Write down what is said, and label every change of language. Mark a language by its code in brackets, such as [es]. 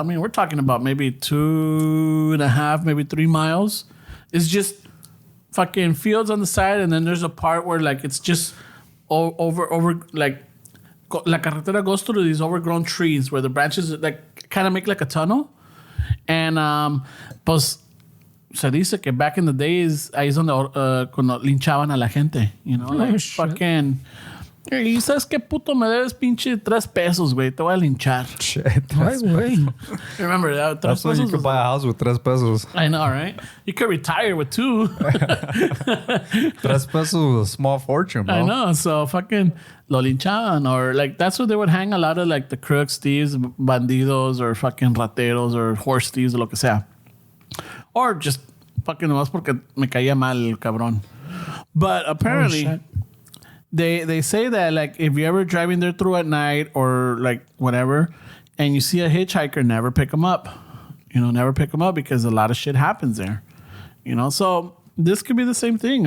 [en] I mean, we're talking about maybe 2.5, maybe 3 miles. It's just fucking fields on the side, and then there's a part where like it's just over like [es] la carretera [en] goes through these overgrown trees where the branches like kind of make like a tunnel. And [es] pues se dice que [en] back in the days [es] ahí es donde cuando linchaban a la gente, [en] you know, like fucking. [es] Y sabes qué puto me debes pinche 3 pesos, güey. Te voy a linchar. [en] Shit. [es] Ay, güey. [en] Remember that? That's when you could buy a house with 3 pesos. I know, right? You could retire with 2. 3 pesos was a small fortune, bro. I know. So fucking [es] lo linchaban. [en] Or like that's where they would hang a lot of like the crooks, thieves, bandidos, or fucking rateros, or horse thieves, or [es] lo que sea. [en] Or just fucking [es] nomás porque me caía mal el cabrón. [en] But apparently... They say that like if you're ever driving there through at night or like whatever, and you see a hitchhiker, never pick them up. You know, never pick them up because a lot of shit happens there. You know, so this could be the same thing.